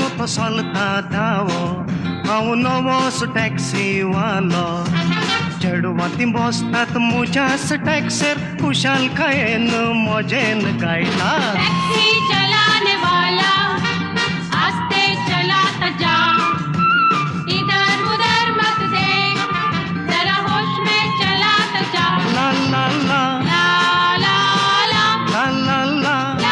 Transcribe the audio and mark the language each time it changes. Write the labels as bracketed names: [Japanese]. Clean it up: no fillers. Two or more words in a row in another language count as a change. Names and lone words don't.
[Konkani] solta धावो हांव नवोच टॅक्सी वालो चेडवाती बसतात म्हज्याच टॅक्सीर खुशालकायेन मजेन गायता [Hindi] टैक्सी चलाने वाला आस्ते चलाता जा इधर उधर मत देख जरा होश में चलाता जा ला ला ला ला ला ला ला ला ला